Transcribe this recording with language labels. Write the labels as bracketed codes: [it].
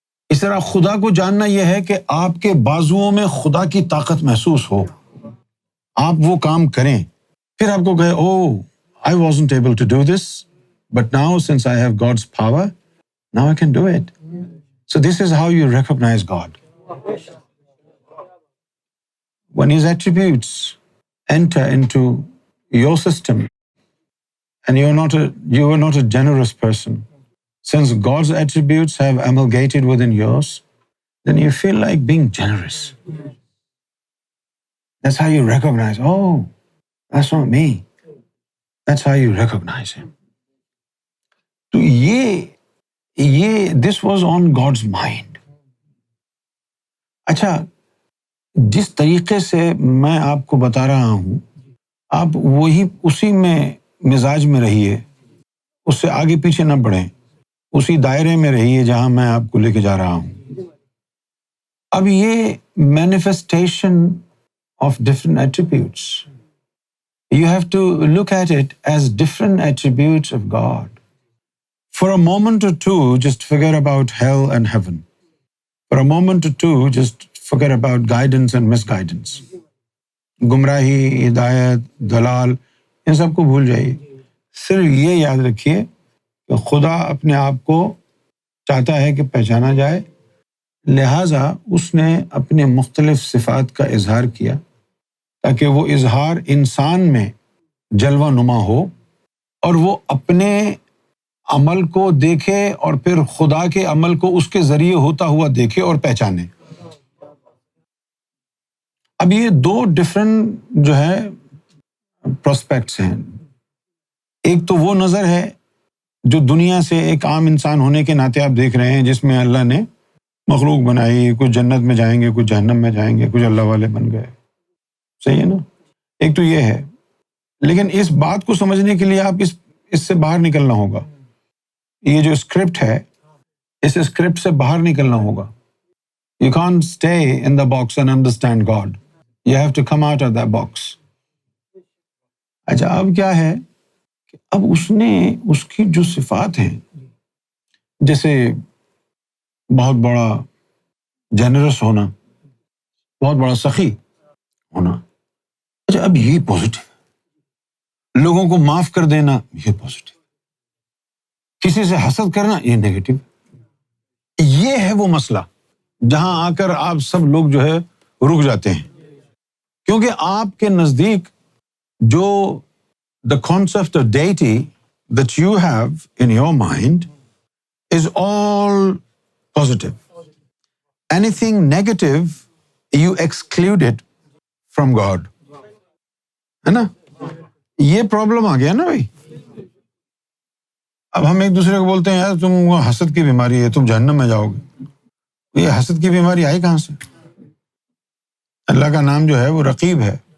[ur] اس طرح خدا کو جاننا یہ ہے کہ آپ کے بازوؤں میں خدا کی طاقت محسوس ہو، آپ وہ کام کریں، پھر آپ کو کہے او [en] I wasn't able to do this, but now since I have God's power, now I can do it. So this is how you recognize God. When His attributes enter into your system, and you are not a generous person, since God's attributes have amalgamated within yours, then you feel like being generous. That's how you recognize, oh, that's not me. That's how you recognize Him. [ur] تو یہ [en] this was on God's mind. [ur] اچھا، جس طریقے سے میں آپ کو بتا رہا ہوں، آپ اسی میں مزاج میں رہیے، اس سے آگے پیچھے نہ بڑھیں، اسی دائرے میں رہیے جہاں میں آپ کو لے کے جا رہا ہوں. اب یہ [en] manifestation of different attributes. You have to look at it as different attributes of God. For a moment or two, just forget about hell and heaven. For a moment or two, just forget about guidance and misguidance. [ur] گمراہی، ہدایت، دلال، ان سب کو بھول جائیے. صرف یہ یاد رکھیے کہ خدا اپنے آپ کو چاہتا ہے کہ پہچانا جائے، لہٰذا اس نے اپنے مختلف صفات کا اظہار کیا تاکہ وہ اظہار انسان میں جلوہ نما ہو اور وہ اپنے عمل کو دیکھے اور پھر خدا کے عمل کو اس کے ذریعے ہوتا ہوا دیکھے اور پہچانے. اب یہ دو ڈفرینٹ جو ہے پروسپیکٹس ہیں. ایک تو وہ نظر ہے جو دنیا سے ایک عام انسان ہونے کے ناطے آپ دیکھ رہے ہیں، جس میں اللہ نے مخلوق بنائی، کچھ جنت میں جائیں گے، کچھ جہنم میں جائیں گے، کچھ اللہ والے بن گئے، صحیح ہے نا؟ ایک تو یہ ہے، لیکن اس بات کو سمجھنے کے لیے آپ اس سے باہر نکلنا ہوگا. یہ جو اسکرپٹ ہے، اس اسکرپٹ سے باہر نکلنا ہوگا. [en] You can't stay in the box and understand God. You have to come out of that box. [ur] اچھا اب کیا ہے کہ اب اس کی جو صفات ہیں، جیسے بہت بڑا جنرس ہونا، بہت بڑا سخی ہونا، اچھا اب یہ پازیٹیو، لوگوں کو معاف کر دینا یہ پازیٹیو، کسی سے حسد کرنا یہ نیگیٹو. یہ ہے وہ مسئلہ جہاں آ کر آپ سب لوگ جو ہے رک جاتے ہیں، کیونکہ آپ کے نزدیک جو [en] the concept of deity that you have in your mind is all positive. Anything negative, you exclude it from God. [ur] ہے نا؟ یہ پرابلم آ گیا نا بھائی. اب ہم ایک دوسرے کو بولتے ہیں یار تم کو حسد کی بیماری ہے، تم جہنم میں جاؤ گے. یہ حسد کی بیماری آئی کہاں سے؟ اللہ کا نام جو ہے وہ رقیب ہے.